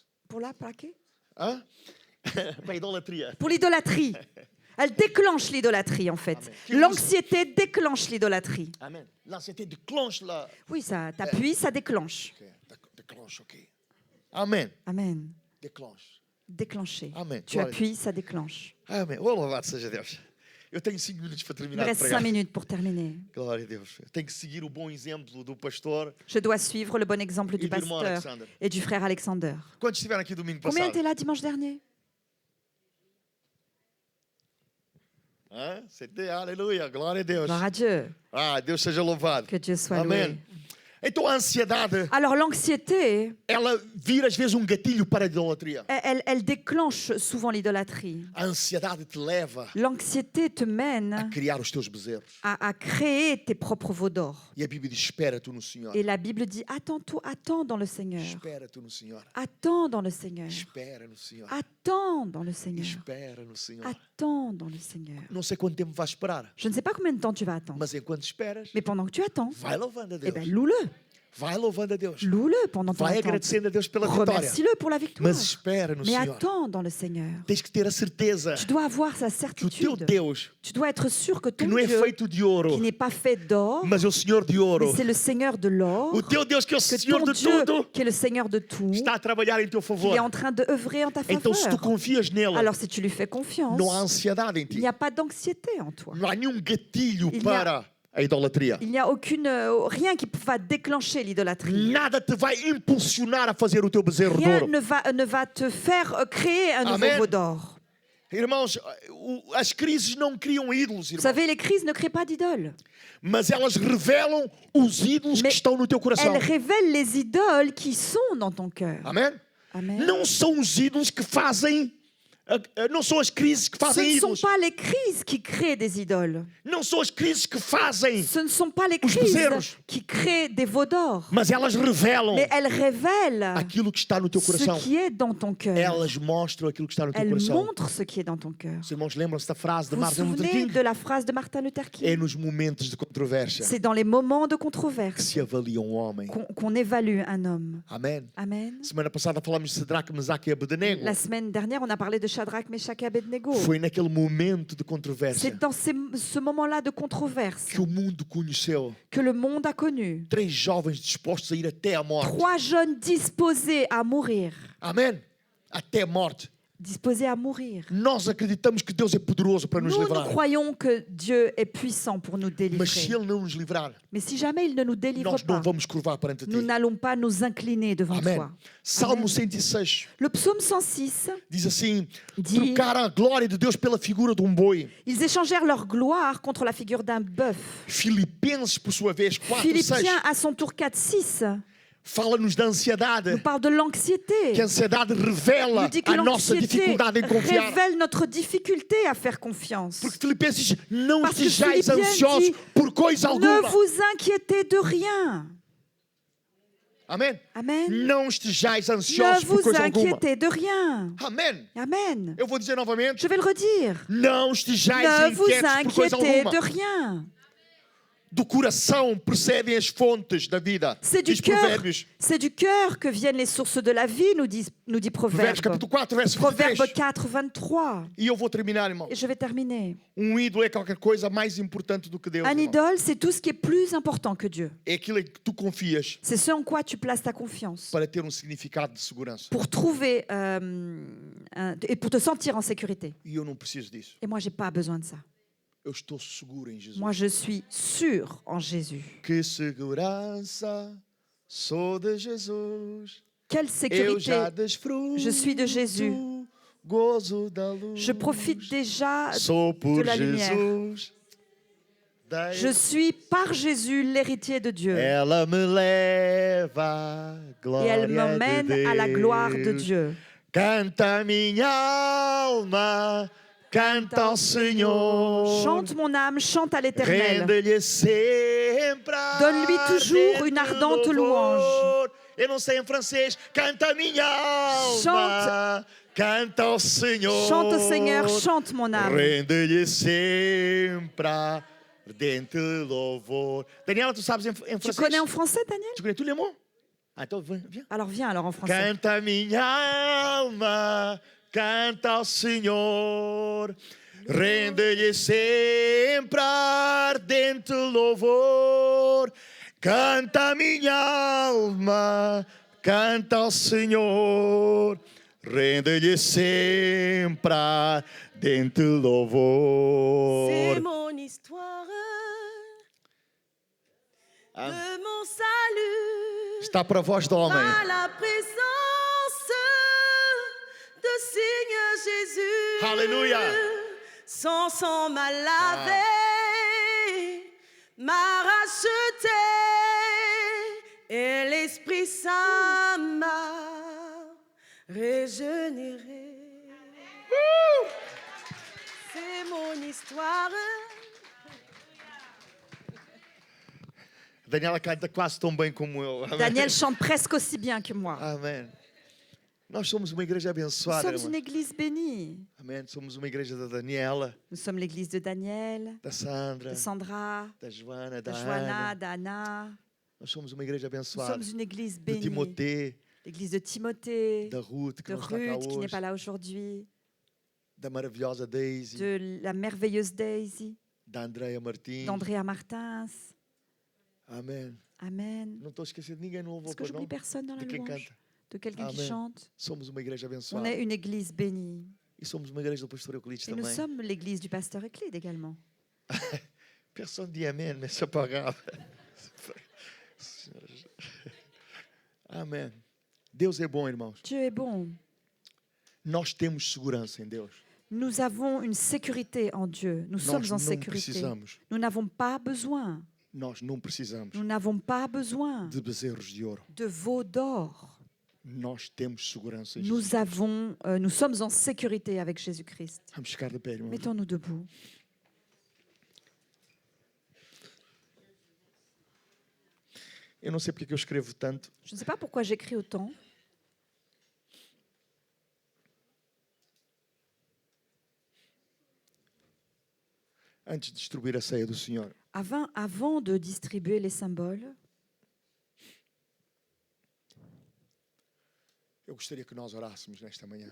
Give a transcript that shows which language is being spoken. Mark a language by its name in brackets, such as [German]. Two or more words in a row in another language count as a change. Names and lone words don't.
[French] plaquer. [Portuguese] Hã? Para a idolatria. [French] Pour l'idolâtrie. Elle déclenche l'idolâtrie, en fait. Amen. L'anxiété déclenche l'idolâtrie. [Portuguese] Amém. [French] L'ansiedade déclenche la... Oui, ça t'appuie, ça déclenche. Ok, déclenche, ok. Amém. Amen. Déclenche. Déclencher. Amen. Tu [Portuguese] Glória. [French] appuies, ça déclenche. [Portuguese] Amém. Oh, louvado seja Deus. Eu tenho 5 minutos para [French] Il me [Portuguese] terminar de [French] reste 5 [Portuguese] pregar. [French] minutes pour terminer. [Portuguese] Glória a Deus. Eu tenho que seguir o bom exemplo do pastor. [French] Je dois suivre le bon exemple [Portuguese] E [French] du [Portuguese] do irmão [French] pasteur [Portuguese] Alexander. [French] et du frère Alexander. [Portuguese] Quantos estiveram aqui domingo [French] Combien [Portuguese] passado? [French] étaient là dimanche dernier? [Portuguese] Hã? [French] C'était, [Portuguese] aleluia, glória a Deus. [French] Gloire à Dieu. [Portuguese] Ah, Deus seja louvado. [French] Que Dieu soit [Portuguese] Amém. [French] loué. [Portuguese] Então a ansiedade, [French] Alors l'anxiété, [Portuguese] ela vira às vezes gatilho para a idolatria. [French] elle déclenche souvent l'idolâtrie. [Portuguese] A ansiedade te leva [French] L'anxiété te [Portuguese] a [French] mène [Portuguese] criar os teus bezerros. [French] à créer tes propres veaux d'or. [Portuguese] E a Bíblia diz, espera tu no Senhor. [French] Et la Bible dit, attends dans le Seigneur. [Portuguese] Espera tu no Senhor. [French] Attends dans le Seigneur. [Portuguese] Espera no Senhor. [French] Attends dans le Seigneur. [Portuguese] Espera no Senhor. [French] Attends dans le Seigneur. [Portuguese] Não sei quanto tempo vais esperar, [French] Je ne sais pas combien de temps tu vas attendre. [Portuguese] mas enquanto esperas, [French] Mais pendant que tu attends, [Portuguese] vai louvando a eh Deus. [French] ben, loue-le. [Portuguese] Vai louvando a Deus. [French] Loue-le pendant ton [Portuguese] Vai [French] attente. [Portuguese] agradecendo a Deus pela vitória. [French] Remercie-le pour la victoire. [Portuguese] Mas espera no [French] Mais [Portuguese] Senhor. [French] attends dans le Seigneur. [Portuguese] Tens que ter a certeza [French] Tu dois avoir sa [Portuguese] que o teu [French] certitude. [Portuguese] Deus, [French] Tu dois être sûr que [Portuguese] que [French] ton [Portuguese] não é [French] Dieu, [Portuguese] feito de ouro, [French] qui n'est pas fait d'or, [Portuguese] mas é o Senhor de [French] mais [Portuguese] ouro. [French] c'est le Seigneur de l'or, [Portuguese] O teu Deus, que é o que Senhor [French] ton [Portuguese] de [French] Dieu, [Portuguese] tudo, [French] qui est le Seigneur de tout, [Portuguese] está a trabalhar em teu [French] il [Portuguese] favor. [French] est en train d'œuvrer en ta [Portuguese] Então, se tu [French] faveur. [Portuguese] confias nele, [French] Alors si tu lui fais confiance, [Portuguese] não há ansiedade em [French] il [Portuguese] ti. [French] n'y a pas d'anxiété en toi. [Portuguese] Não há nenhum gatilho [French] Il n'y a- [Portuguese] para a idolatria. [French] Il n'y a rien qui va déclencher l'idolâtrie. [Portuguese] Nada te vai impulsionar a fazer o teu bezerro de [French] Rien [Portuguese] ouro. [French] ne va te faire créer un nouveau Amen. veau d'or. [Portuguese] Irmãos, as crises não criam ídolos, [French] Vous [Portuguese] irmãos, [French] savez, les crises ne créent pas d'idoles. [Portuguese] mas elas revelam os ídolos que [French] Mais [Portuguese] estão no teu coração. [French] Elles révèlent les idoles qui sont dans ton cœur. [Portuguese] Amém? [French] Amen. [Portuguese] Não são os ídolos que fazem Não são as crises que [French] Ce [Portuguese] fazem [French] ne sont [Portuguese] ídolos. [French] pas les crises qui créent des idoles. [Portuguese] Não são as crises que fazem. [French] Ce ne sont pas les [Portuguese] Os [French] crises [Portuguese] bezerros. [French] qui créent des veaux d'or. [Portuguese] Mas elas revelam [French] Mais elles révèlent [Portuguese] aquilo que está no teu [French] ce [Portuguese] coração. [French] qui est dans ton cœur. [Portuguese] Elas mostram aquilo que está no teu [French] Elles [Portuguese] coração. [French] montrent ce qui est dans ton cœur. [Portuguese] Os irmãos lembram-se da frase de [French] Vous vous [Portuguese] Martin Luther [French] souvenez King? de la phrase de Martin Luther [Portuguese] É [French] King? [Portuguese] nos momentos de controvérsia [French] C'est dans les moments de [Portuguese] que [French] controverse [Portuguese] se avalia um homem. [French] qu'on évalue un homme. [Portuguese] Amém? [French] Amen. [Portuguese] Semana passada falamos de Sadraque, Mesaque e Abednego. [French] La semaine dernière, on a parlé de Shadrach, Meshach et Abednego. [Portuguese] Foi naquele momento de controvérsia [French] C'est dans ce moment-là de controverse [Portuguese] que o mundo conheceu [French] que le monde a connu [Portuguese] 3 jovens dispostos a ir até a morte. [French] 3 jeunes disposés à mourir. [Portuguese] Amém? Até a morte. [French] Disposés à mourir. [Portuguese] Nós acreditamos que Deus é poderoso para nos [French] Nous [Portuguese] livrar. [French] croyons que Dieu est puissant pour nous [Portuguese] Mas se [French] délivrer. [Portuguese] Ele não nos livrar, [French] Mais si jamais il ne nous délivre [Portuguese] nós não [French] pas, [Portuguese] vamos curvar perante [French] nous [Portuguese] Ti. [French] n'allons pas nous incliner devant [Portuguese] Amém. [French] toi. [Portuguese] Salmo 106 [French] Le psaume 106, [Portuguese] diz assim: [French] Dit- [Portuguese] trocaram a glória de Deus pela figura de um boi. [French] ils échangèrent leur gloire contre la figure d'un bœuf. [Portuguese] Filipenses, por sua vez, 4, 6, [French] Philippiens, à son tour 4-6, [Portuguese] fala-nos da ansiedade. [French] nous parle de l'anxiété. [Portuguese] Que a ansiedade [French] Il [Portuguese] revela [French] nous dit que [Portuguese] a nossa [French] l'anxiété [Portuguese] dificuldade em confiar. [French] révèle notre difficulté à faire confiance. [Portuguese] Porque Filipenses diz: não [French] Parce que [Portuguese] estejais [French] Philippiens [Portuguese] ansiosos [French] dit, [Portuguese] por coisa [French] Ne [Portuguese] alguma. [French] vous inquiétez de rien. [Portuguese] Amém? [French] Amen. [Portuguese] Não estejais [French] Ne [Portuguese] ansiosos por [French] vous [Portuguese] coisa alguma. [French] inquiétez de rien. [Portuguese] Amém. [French] Amen. [Portuguese] Eu vou dizer novamente: [French] Je vais le redire. [Portuguese] não estejais [French] Ne vous [Portuguese] inquietos por coisa [French] inquiétez [Portuguese] alguma. [French] de rien. [Portuguese] Do coração procedem as fontes da vida. [French] C'est du [Portuguese] Diz [French] cœur. [Portuguese] Provérbios. [French] C'est du cœur que viennent les sources de la vie, nous dit [Portuguese] Provérbios [French] Proverbe. [Portuguese] capítulo 4, verso [French] Proverbe [Portuguese] 23. [French] 4, 23. [Portuguese] E eu vou terminar, irmão. [French] Et je vais terminer. [Portuguese] Ídolo é qualquer coisa mais importante do que Deus. [French] Un [Portuguese] irmão. [French] idole, c'est tout ce qui est plus important que Dieu. [Portuguese] É aquilo em que tu confias [French] C'est ce en quoi tu places ta confiance [Portuguese] para ter significado de segurança. [French] pour trouver et pour te sentir en sécurité. [Portuguese] E eu não preciso disso. [French] Et moi, j'ai pas besoin de ça. [Portuguese] Eu estou seguro em Jesus. [French] Moi, je suis sûr en Jésus. [Portuguese] Que segurança sou de Jesus. [French] Quelle [Portuguese] Eu já [French] sécurité! [Portuguese] desfruto [French] Je suis de Jésus. [Portuguese] gozo da luz. [French] Je profite déjà. [Portuguese] Sou por [French] la lumière. [Portuguese] Jesus. [French] Je suis par Jésus l'héritier de Dieu. [Portuguese] Ela me leva à [French] Et [Portuguese] glória [French] elle m'emmène [Portuguese] de [French] à la gloire de [Portuguese] Deus. [French] Dieu. [Portuguese] Canta minha alma, canta ao Senhor. [French] Chante mon âme, chante à l'Éternel. [Portuguese] Rende-lhe sempre [French] Donne-lui toujours une [Portuguese] ardente [French] ardente louange. [Portuguese] Eu não sei em francês. Canta minha alma, [French] Chante. [Portuguese] canta ao Senhor. [French] Chante au Seigneur, chante mon âme. [Portuguese] Rende-lhe sempre ardente louvor. Daniela, tu sabes em [French] Tu [Portuguese] francês? [French] connais en français, Daniel? Tu connais tous les mots? [Portuguese] Ah, então viens. [French] Alors viens alors en français. [Portuguese] Canta minha alma, canta ao Senhor, rende-lhe sempre ardente louvor. Canta minha alma, canta ao Senhor, rende-lhe sempre ardente louvor. [French] C'est mon histoire de mon salut. [Portuguese] Está para a voz do homem. [French] À la présence de Seigneur Jésus. Alléluia. Son sang m'a lavé, m'a racheté, et l'Esprit Saint m'a régénéré. C'est mon histoire. [Portuguese] Daniela canta quase tão bem como eu. Amém. [French] Daniel chante presque aussi bien que moi. [Portuguese] Amém. Nós somos uma igreja [French] Nous [Portuguese] abençoada, [French] sommes [Portuguese] irmão. [French] une église bénie. [Portuguese] Amém. Somos uma igreja da Daniela, [French] Nous sommes l'église de Daniel, [Portuguese] da Sandra, [French] de Sandra, [Portuguese] da Joana, [French] de [Portuguese] da [French] Joanna, [Portuguese] Ana. [French] d'Anna. [Portuguese] Nós somos uma igreja [French] Nous [Portuguese] abençoada. [French] sommes une église [Portuguese] De [French] bénie. Timothée, L'église de Timothée, [Portuguese] da Ruth, que [French] de [Portuguese] não está cá [French] Ruth qui n'est [Portuguese] hoje, [French] pas là aujourd'hui, [Portuguese] da maravilhosa Daisy, [French] de la merveilleuse Daisy, [Portuguese] da Andrea Martins. [French] d'Andrea Martins. [Portuguese] Amém. [French] Amen. [Portuguese] Não estou a esquecer de ninguém no louvor, [French] Est-ce que [Portuguese] pois [French] j'oublie [Portuguese] não? [French] personne dans la [Portuguese] De quem [French] louange? [Portuguese] canta. [French] De quelqu'un qui Amen. chante? [Portuguese] Somos uma igreja [French] On [Portuguese] abençoada. [French] est une église bénie. [Portuguese] E somos uma igreja do pastor Euclides [French] Et nous [Portuguese] também. [French] sommes l'église du pasteur Euclide également. Personne dit amém, mais c'est pas grave. [Portuguese] Amém. Deus é bom, irmãos. [French] Dieu est bon. [Portuguese] Nós temos segurança em Deus. [French] Nous avons une sécurité en Dieu. Nous [Portuguese] Nós [French] sommes en [Portuguese] não [French] sécurité. [Portuguese] precisamos. [French] Nous n'avons pas besoin. [Portuguese] Nós não precisamos [French] Nous n'avons pas besoin [Portuguese] de bezerros de ouro. [French] de veaux d'or. [Portuguese] Nós temos segurança em [French] Nous [Portuguese] Jesus. [French] nous sommes en sécurité avec Jésus-Christ. [Portuguese] Vamos ficar de pé, irmão. [French] Mettons-nous debout. [Portuguese] Eu não sei porque que eu escrevo tanto. [French] Je ne sais pas pourquoi j'écris autant. [Portuguese] Antes de distribuir a ceia do Senhor, [French] Avant de distribuer les symboles, [Portuguese] eu gostaria que nós orássemos nesta manhã.